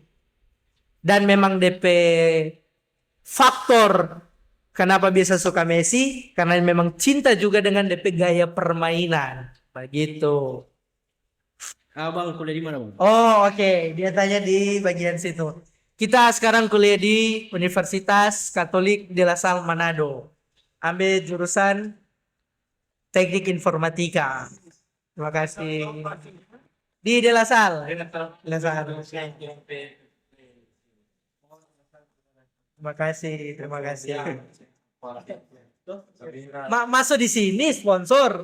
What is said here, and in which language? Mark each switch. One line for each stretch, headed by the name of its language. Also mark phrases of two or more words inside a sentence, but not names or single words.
Indonesian: Dan memang DP faktor kenapa bisa suka Messi karena memang cinta juga dengan DP gaya permainan. Begitu. Abang kuliah di mana bang? Oh, oke. Dia tanya di bagian situ. Kita sekarang kuliah di Universitas Katolik de la Salle Manado. Ambil jurusan Teknik Informatika. Terima kasih. Di De La Salle. De La Salle. Terima kasih, terima kasih. Masuk di sini sponsor.